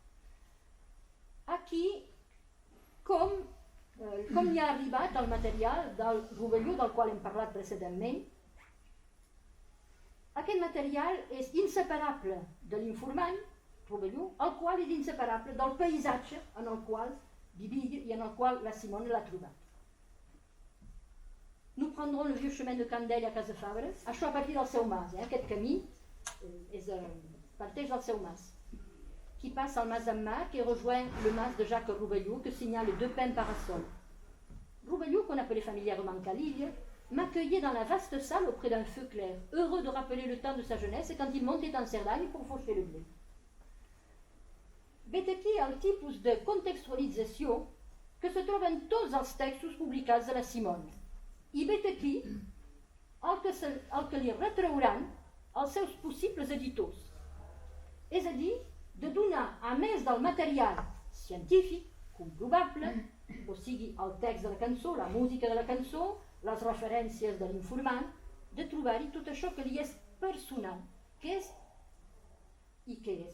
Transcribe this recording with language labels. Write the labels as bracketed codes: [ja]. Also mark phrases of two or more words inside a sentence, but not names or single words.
[ca] Aquí, com li ha arribat el material del Rovelló, del qual hem parlat precedentment, aquest material és inseparable de l'informant, Rovelló, el qual és inseparable del paisatge en el qual vivia i en el qual la Simone l'ha trobat. [fr] Nous prendrons le vieux chemin de Candelle a Casafabres, [ca] això a partir del seu mas, aquest camí parteix del seu mas, [fr] qui passe al mas d'en Marc et rejoint le mas de Jacques Rovelló que signale 2 pins parasols. Rovelló, qu'on appelait familièrement Calille, m'accueillait dans la vaste salle auprès d'un feu clair, heureux de rappeler le temps de sa jeunesse quand il montait en Cerdagne pour faucher le blé. [ca] Vet aquí el tipus de contextualització que se troba en tots els textos publicats de la Simone. I vet aquí el que li retrauran els seus possibles editors. És a dir, de donar, a més del material científic, comprovable, o sigui, el text de la cançó, la música de la cançó, les referències de l'informant, de trobar-hi tot això que li és personal, que és i què és?